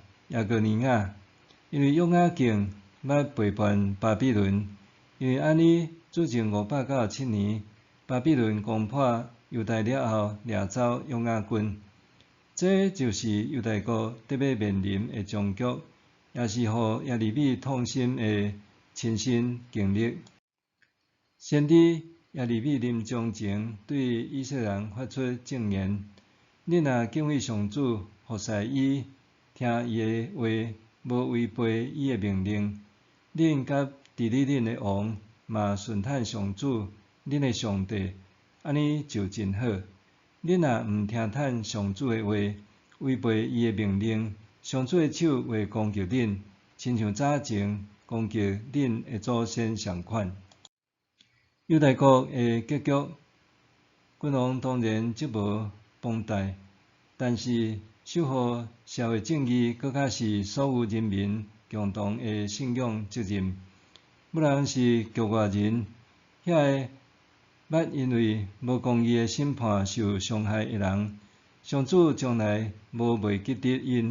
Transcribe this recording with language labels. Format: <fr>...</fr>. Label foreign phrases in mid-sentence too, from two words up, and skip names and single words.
<nan>因为约雅敬捌背叛巴比伦，因为安尼主前597年，巴比伦攻破犹大了后，掠走约雅斤。这就是犹大国得要面临的终局，也是互耶利米痛心的亲身经历。先知耶利米临终前对以色列人发出证言： 恁若敬畏上主，服侍伊，听伊的话，无违背伊的命令，恁甲治理恁的王嘛顺坦上主，恁的上帝，安尼就真好。恁若毋听坦上主的话，违背伊的命令，上主的手会攻击恁，亲像早前攻击恁的祖先相款。犹大国的结局，君王当然责无旁贷，但是守护社会正义，搁较是所有人民共同的信仰责任。不论是局外人，遐个捌因为无公义的审判受伤害的人，上主将来无袂记得因。</nan>